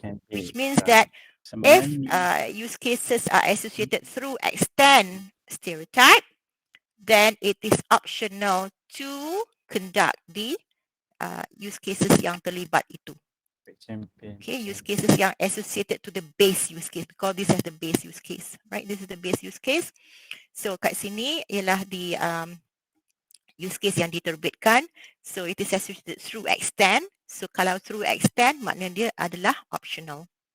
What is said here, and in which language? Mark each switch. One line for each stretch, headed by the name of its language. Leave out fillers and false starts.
English: Which means that if use cases are associated through extend stereotype, then it is optional to conduct the use cases
Malay: yang terlibat itu.
English: Okay, use cases yang associated to the base use case. Because this is the base use case, right? This is the base use case.
Malay: So kat sini ialah di use case yang diterbitkan.
English: So it is associated through extend.
Malay: So kalau through extend, maknanya dia adalah optional.